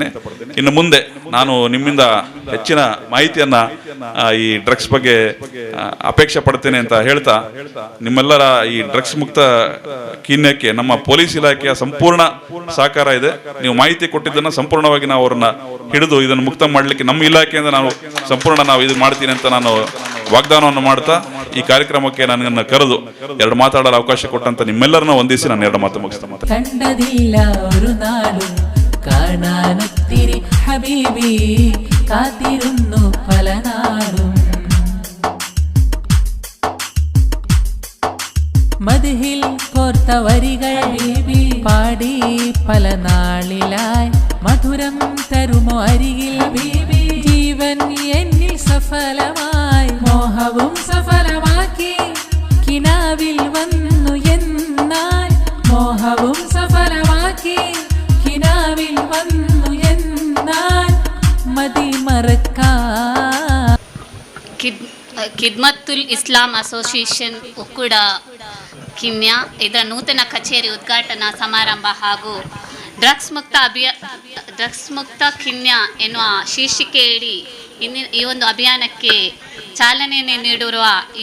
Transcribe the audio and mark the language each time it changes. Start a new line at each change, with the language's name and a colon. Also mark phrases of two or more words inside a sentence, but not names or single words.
Kannada: ಇನ್ನು ಮುಂದೆ ನಾನು ನಿಮ್ಮಿಂದ ಹೆಚ್ಚಿನ ಮಾಹಿತಿಯನ್ನ ಈ ಡ್ರಗ್ಸ್ ಬಗ್ಗೆ ಅಪೇಕ್ಷೆ ಪಡ್ತೇನೆ ಅಂತ ಹೇಳ್ತಾ, ನಿಮ್ಮೆಲ್ಲರ ಈ ಡ್ರಗ್ಸ್ ಮುಕ್ತ ಕಿನ್ಯಕ್ಕೆ ನಮ್ಮ ಪೊಲೀಸ್ ಇಲಾಖೆಯ ಸಂಪೂರ್ಣ ಸಹಕಾರ ಇದೆ. ನೀವು ಮಾಹಿತಿ ಕೊಟ್ಟಿದ್ದನ್ನ ಸಂಪೂರ್ಣವಾಗಿ ನಾವು ಅವ್ರನ್ನ ಹಿಡಿದು ಇದನ್ನು ಮುಕ್ತ ಮಾಡಲಿಕ್ಕೆ ನಮ್ಮ ಇಲಾಖೆಯಿಂದ ನಾವು ಇದು ಮಾಡ್ತೀನಿ ಅಂತ ನಾನು ವಾಗ್ದಾನವನ್ನು ಮಾಡ್ತಾ ಈ ಕಾರ್ಯಕ್ರಮಕ್ಕೆ ನನ್ನನ್ನು ಕರೆದು 2 ಮಾತಾಡಲು ಅವಕಾಶ ಕೊಟ್ಟಂತ ನಿಮ್ಮೆಲ್ಲರನ್ನ ವಂದಿಸಿ ನಾನು 2 ಮಾತು ಮುಗಿಸ್ತಾ
Malayalam: ಕಂಡದಿಲ್ಲ ഒരു നാളും കാണാനൊത്തിരി ഹബീബി കാത്തിരുന്നു പല നാളും മദ്ഹിൽ കോർത്ത വരികൾ ഹബീബി പാടി പല നാളിലായി മധുരം തരുമോ അരികിൽ ഹബീബി ജീവൻ എന്നിൽ സഫലമായി മോഹവും സഫലമാക്കി കിനാവിൽ വന്നു എന്നാൽ മോഹവും സഫലമാക്കി കിനാവിൽ വന്നു എന്നാൽ മതി മറക്കാൻ
Kannada: ಖಿದ್ಮತ್ತುಲ್ ಇಸ್ಲಾಂ ಅಸೋಸಿಯೇಷನ್ ಒಕ್ಕೂಡ ಕಿನ್ಯ ಇದರ ನೂತನ ಕಚೇರಿ ಉದ್ಘಾಟನಾ ಸಮಾರಂಭ ಹಾಗೂ ಡ್ರಗ್ಸ್ ಮುಕ್ತ ಕಿನ್ಯ ಎನ್ನುವ ಶೀರ್ಷಿಕೆಯಡಿ ಈ ಒಂದು ಅಭಿಯಾನಕ್ಕೆ ಚಾಲನೆಯನ್ನು ನೀಡಿರುವ ಈ